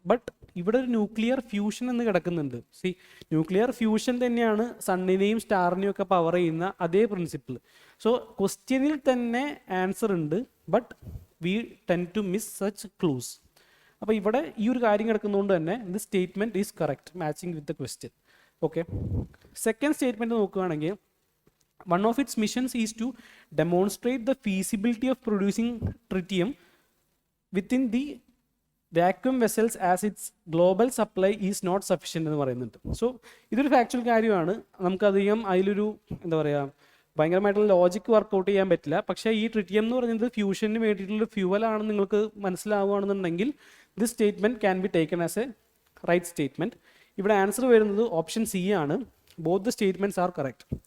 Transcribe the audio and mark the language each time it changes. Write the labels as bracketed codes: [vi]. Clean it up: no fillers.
[ml] But ഇവിടെ ഒരു nuclear fusion എന്ന് കിടക്കുന്നുണ്ട്. ന്യൂക്ലിയർ ഫ്യൂഷൻ തന്നെയാണ് സണ്ണിനെയും സ്റ്റാറിനെയും ഒക്കെ പവർ ചെയ്യുന്ന അതേ പ്രിൻസിപ്പിൾ. [en] so [ml] ക്വസ്റ്റ്യനിൽ തന്നെ ആൻസർ ഉണ്ട്, [en] But we tend to miss such clues. [ml] അപ്പോൾ ഇവിടെ ഈ ഒരു കാര്യം കിടക്കുന്നതുകൊണ്ട് തന്നെ [en] The statement is correct, matching with the question. Okay, second statement നോക്കുകയാണെങ്കിൽ one of its missions is to demonstrate the feasibility of producing tritium within the vacuum vessels as its global supply is not sufficient [ml] എന്ന് പറയുന്നുണ്ട്. So ഇതൊരു factual കാര്യമാണ്. നമുക്കധികം അതിലൊരു എന്താ പറയുക ഭയങ്കരമായിട്ടുള്ള ലോജിക്ക് വർക്കൗട്ട് ചെയ്യാൻ പറ്റില്ല. പക്ഷേ ഈ ട്രിറ്റിയം എന്ന് പറയുന്നത് ഫ്യൂഷന് വേണ്ടിയിട്ടുള്ള ഫ്യൂവലാണെന്ന് നിങ്ങൾക്ക് മനസ്സിലാവുകയാണെന്നുണ്ടെങ്കിൽ [en] This statement can be taken as a right statement. [ml] ഇവിടെ ആൻസർ വരുന്നത് ഓപ്ഷൻ സി ആണ്. [en] Both the statements are correct.